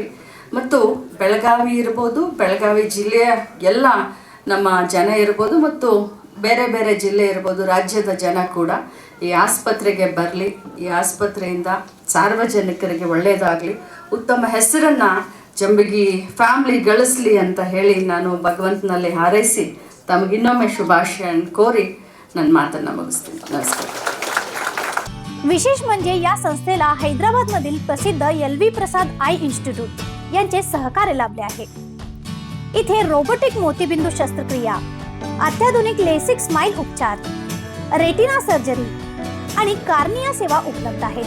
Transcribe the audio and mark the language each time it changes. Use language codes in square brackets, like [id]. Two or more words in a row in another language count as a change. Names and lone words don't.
[kn] ಮತ್ತು ಬೆಳಗಾವಿ ಇರ್ಬೋದು, ಬೆಳಗಾವಿ ಜಿಲ್ಲೆಯ ಎಲ್ಲ ನಮ್ಮ ಜನ ಇರ್ಬೋದು, ಮತ್ತು ಬೇರೆ ಬೇರೆ ಜಿಲ್ಲೆ ಇರ್ಬೋದು, ರಾಜ್ಯದ ಜನ ಕೂಡ ಈ ಆಸ್ಪತ್ರೆಗೆ ಬರಲಿ. ಈ ಆಸ್ಪತ್ರೆಯಿಂದ ಸಾರ್ವಜನಿಕರಿಗೆ ಒಳ್ಳೆಯದಾಗಲಿ, ಉತ್ತಮ ಹೆಸರನ್ನು ಜಂಬಗಿ ಫ್ಯಾಮ್ಲಿ ಗಳಿಸಲಿ ಅಂತ ಹೇಳಿ ನಾನು ಭಗವಂತನಲ್ಲಿ ಹಾರೈಸಿ ತಮಗಿನ್ನೊಮ್ಮೆ ಶುಭಾಶಯ ಕೋರಿ ನನ್ನ ಮಾತನ್ನ ಮುಗಿಸ್ತೀನಿ. नमस्कार. [mr] विशेष म्हणजे या संस्थेला हैदराबादमधील प्रसिद्ध LV प्रसाद आई इन्स्टिट्यूट यांचे सहकार्य लाभले आहे. इथे रोबोटिक मोतीबिंदू शस्त्रक्रिया, अत्याधुनिक लेसिक स्माइल उपचार, रेटिना सर्जरी आणि कार्निया सेवा उपलब्ध आहेत.